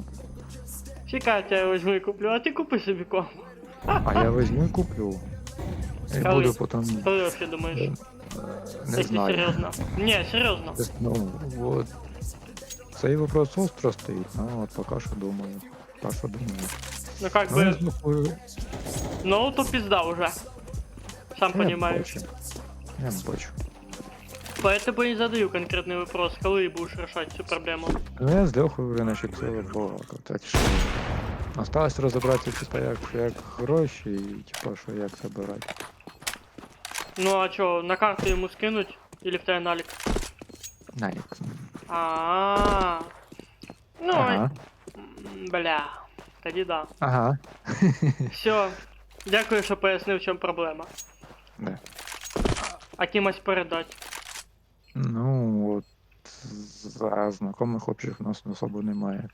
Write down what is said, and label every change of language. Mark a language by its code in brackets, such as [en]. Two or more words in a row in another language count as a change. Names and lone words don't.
[uk] Чекайте, я візьму і куплю, а ти купи собі комп. А я возьму і куплю. І Коли? буду потім... Коли вообще думаєш? Не Якщо знаю. серйозно. Ні, серйозно. [ru] Ну, вот. [uk] Цей вопрос остро стоїть, ну от поки що думаю. Поки що думаю. [ru] Ну как Ну, я бы, [uk] слухаю. [ru] ну то пизда уже. Сам Я понимаешь. [uk] бачу. Я бачу. [ru] Поэтому и задаю конкретный вопрос, коли будешь решать всю проблему. [uk] Ну я з Льохою вже наче це балакав, так що... Осталось розібратися, типа, як гроші і типа, що як забирати. [ru] Ну а чё, на карту ему скинуть? Или в тебе налик? [uk] Налік. А. Ну, Ага. бля. Тоді да. Ага. Все. Дякую, що пояснив, в чому проблема. [ru] Да. [uk] А кимось передать. Ну, от за знайомих общих у нас особо немає.